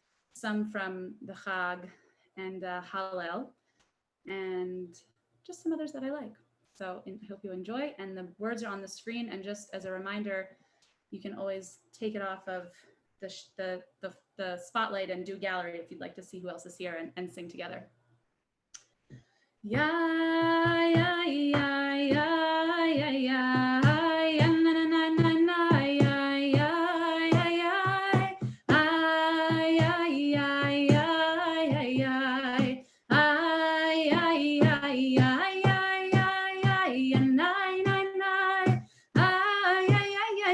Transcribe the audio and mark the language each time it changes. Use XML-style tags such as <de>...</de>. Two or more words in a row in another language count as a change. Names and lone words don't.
<en>some from the Chag and Hallel, and just some others that I like. So I hope you enjoy. And the words are on the screen. And just as a reminder, you can always take it off of the spotlight and do gallery if you'd like to see who else is here and sing together. Ya ya ya ya ya ya na na na na na ya ya ya ya ay ay ay ay ay ay ay ay ay ay ay nine nine nine ay ay ay</en>